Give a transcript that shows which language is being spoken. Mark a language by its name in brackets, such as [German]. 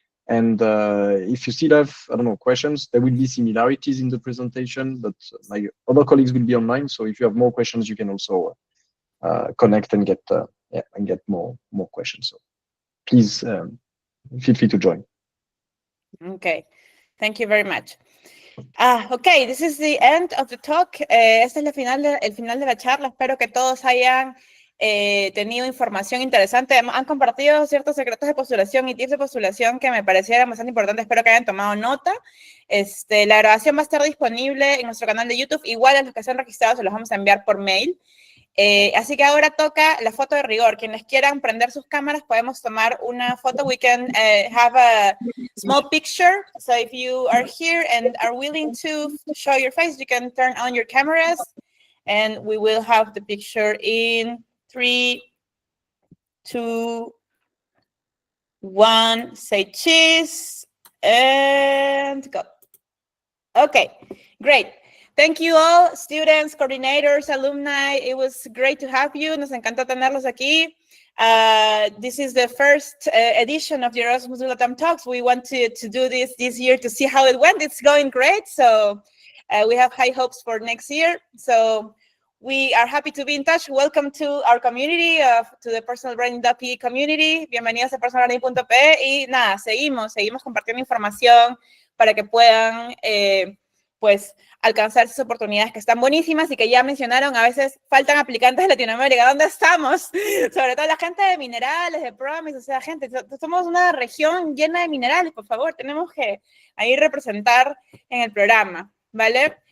[English] And if you still have, I don't know, questions, there will be similarities in the presentation, but my other colleagues will be online. So if you have more questions, you can also connect and get more questions. So please feel free to join. Okay. Thank you very much. Okay, this is the end of the talk. [Spanish] Este es el final de la charla. Espero que todos hayan tenido información interesante. Han compartido ciertos secretos de postulación y tips de postulación que me parecieron bastante importantes. Espero que hayan tomado nota. La grabación va a estar disponible en nuestro canal de YouTube. Igual a los que se han registrado se los vamos a enviar por mail. Así que ahora toca la foto de rigor. Quienes quieran prender sus cámaras podemos tomar una foto. [English] We can have a small picture. So if you are here and are willing to show your face, you can turn on your cameras and we will have the picture in 3, 2, 1. Say cheese and go. Okay, great. Thank you all, students, coordinators, alumni. It was great to have you. [Spanish] Nos encantó tenerlos aquí. [English] This is the first edition of the Erasmus Latam Talks. We want to do this year to see how it went. It's going great. So we have high hopes for next year. So we are happy to be in touch. Welcome to our community, to the personalbranding.pe community. [Spanish] Bienvenidos a personalbranding.pe. Y nada, seguimos compartiendo información para que puedan, pues, alcanzar esas oportunidades que están buenísimas y que ya mencionaron, a veces faltan aplicantes de Latinoamérica. ¿Dónde estamos? Sobre todo la gente de minerales, de PROMISE, o sea, gente, somos una región llena de minerales, por favor, tenemos que ahí representar en el programa, ¿vale?